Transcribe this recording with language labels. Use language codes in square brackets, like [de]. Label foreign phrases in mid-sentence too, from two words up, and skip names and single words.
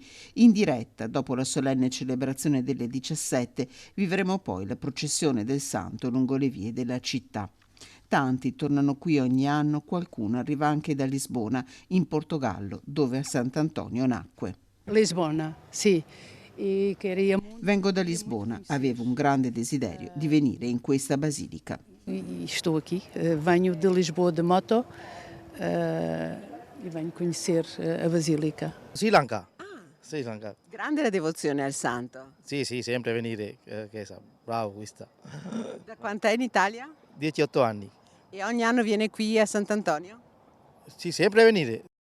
[it] In diretta, dopo la solenne celebrazione delle 17, vivremo poi la processione del santo lungo le vie della città. Tanti tornano qui ogni anno, qualcuno arriva anche da Lisbona, in Portogallo, dove Sant'Antonio nacque. Lisbona, sì. Vengo da Lisbona, avevo un grande desiderio di venire in questa basilica. [pt] Estou aqui, venho de Lisboa de moto e venho conhecer a Basílica. [it] Sri Lanka. Sri Lanka. Grande la devozione al santo. Sì, sempre venire, chiesa. Bravo questa. Da quant'è in Italia? 18 anni. E ogni anno viene qui a Sant'Antonio? Sì, sempre venire.